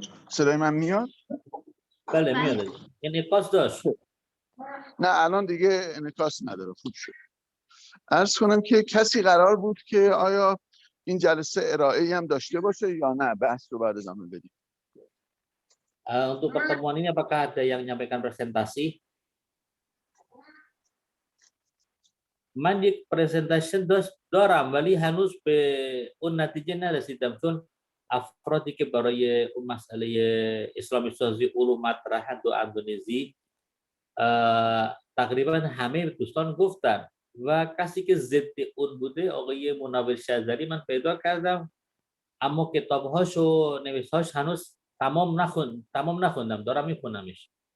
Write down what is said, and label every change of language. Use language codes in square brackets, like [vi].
[fa] صدای من میاد؟ بله میاد. انعکاس داشت. نه الان دیگه انعکاس نداره، خوب شد. عرض کنم که کسی قرار بود که آیا این جلسه ارائه‌ای هم داشته باشه یا نه بحث رو بعد ادامه بدیم. [id] Untuk pertemuan ini apakah ada yang menyampaikan presentasi? [fa] من یک پرزنتیشن دارم ولی هنوز به اون نتیجه نرسیدم چون افرادی که برای اون مسئله اسلامی سازی علوم مطرحند و اندونزی تقریبا همه دوستان گفتن و کسی که ضد اون بوده آقای مناور شجری من پیدا کردم اما کتابهاش و نوشتهاش هنوز تمام نخوندم دارم میخونمش.